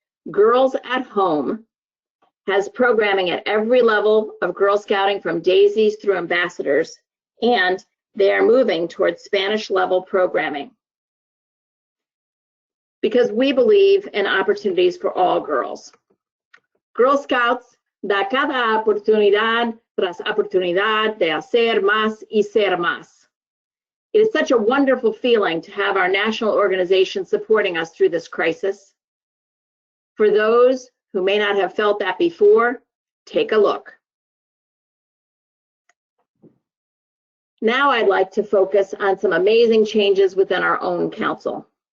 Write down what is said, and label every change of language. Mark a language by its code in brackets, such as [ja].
[en] Girls at Home has programming at every level of Girl Scouting from daisies through ambassadors, and they are moving towards Spanish-level programming because we believe in opportunities for all girls. [es] Girl Scouts da cada oportunidad tras oportunidad de hacer más y ser más. [en] It is such a wonderful feeling to have our national organization supporting us through this crisis. For those who may not have felt that before, take a look. Now I'd like to focus on some amazing changes within our own council.